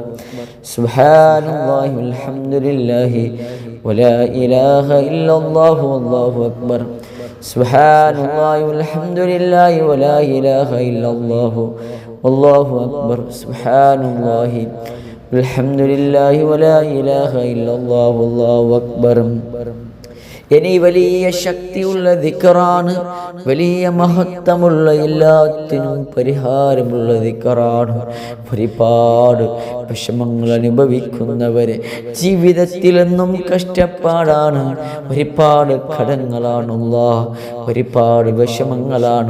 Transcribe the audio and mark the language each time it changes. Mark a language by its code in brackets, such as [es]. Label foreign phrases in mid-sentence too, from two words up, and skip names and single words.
[ar] سبحان الله والحمد لله ولا إله إلا الله والله أكبر. سبحان الله والحمد لله ولا إله إلا الله والله أكبر. سبحان الله والحمد لله ولا إله إلا الله والله أكبر. [ml] ഇനി വലിയ ശക്തിയുള്ള ദിക്റാണ്, വലിയ മഹത്വമുള്ള എല്ലാത്തിനും പരിഹാരമുള്ള ദിക്റാണ്. ഒരുപാട് വിഷമങ്ങൾ അനുഭവിക്കുന്നവരെ ജീവിതത്തിലെന്നും കഷ്ടപ്പാടാണ്, ഒരുപാട് കടങ്ങളാണ് അല്ലാഹ്, ഒരുപാട് വിഷമങ്ങളാണ്.